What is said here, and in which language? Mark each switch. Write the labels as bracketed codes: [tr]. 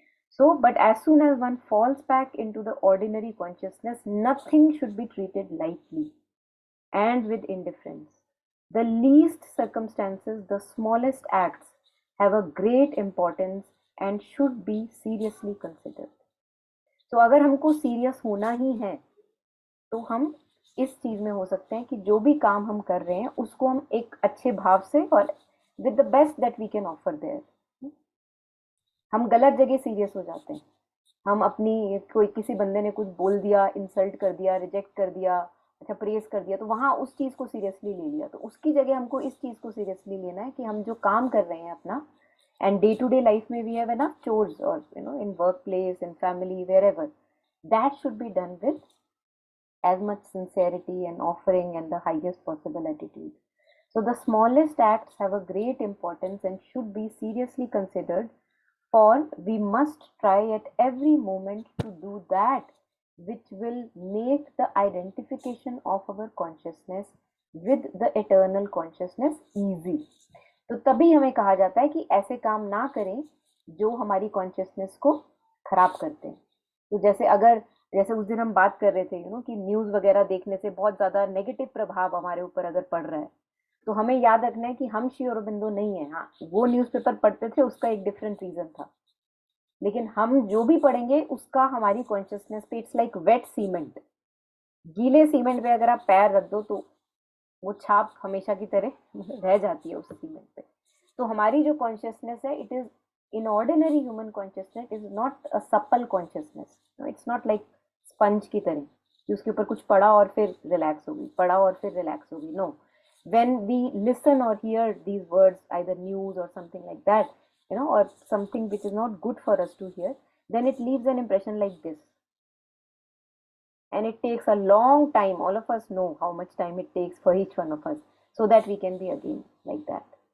[en] So but as soon as one falls back into the ordinary consciousness, nothing should be treated lightly and with indifference. The least circumstances, the smallest acts, have a great importance and should be seriously considered. [hi] So अगर हमको serious होना ही है, तो हम इस चीज में हो सकते हैं कि जो भी काम हम कर रहे हैं उसको हम एक अच्छे भाव से और [en] with the best that we can offer there, [hi] हम गलत जगह सीरियस हो जाते हैं। हम अपनी कोई किसी बंदे ने कुछ बोल दिया, इंसल्ट कर दिया, रिजेक्ट कर दिया, अच्छा प्रेस कर दिया, तो वहां उस चीज को सीरियसली ले लिया। तो उसकी जगह हमको इस चीज को सीरियसली लेना है कि हम जो काम कर रहे हैं अपना, and day to day life में [en] we have enough chores, [hi] और [en] In work place, in family, wherever, that should be done with as much sincerity and offering and the highest possible attitude. So the smallest acts have a great importance and should be seriously considered, for we must try at every moment to do that which will make the identification of our consciousness with the eternal consciousness easy. [hi] तो तभी हमें कहा जाता है कि ऐसे काम ना करें जो हमारी कॉन्शियसनेस को खराब करते हैं। तो जैसे उस दिन हम बात कर रहे थे कि न्यूज वगैरह देखने से बहुत ज्यादा नेगेटिव प्रभाव हमारे ऊपर अगर पड़ रहा है, तो हमें याद रखना है कि हम श्री अरबिंदो नहीं है। हाँ, वो न्यूज़पेपर पढ़ते थे, उसका एक डिफरेंट रीजन था, लेकिन हम जो भी पढ़ेंगे उसका हमारी कॉन्शियसनेस पे, [en] It's like wet cement. [hi] गीले सीमेंट पे अगर आप पैर रख दो तो वो छाप हमेशा की तरह रह जाती है उस सीमेंट पे। तो हमारी जो कॉन्शियसनेस है, [en] it is in ordinary human consciousness is not a supple consciousness, it's not like [hi] sponge की तरह कि उसके ऊपर कुछ पड़ा और फिर रिलैक्स हो गई, पड़ा और फिर रिलैक्स हो गई। [en] No, when we listen or hear these words, either news or something like that, or something which is not good for us to hear, then it leaves an impression like this, and it takes a long time. All of us know how much time it takes for each one of us, so that we can be again like that.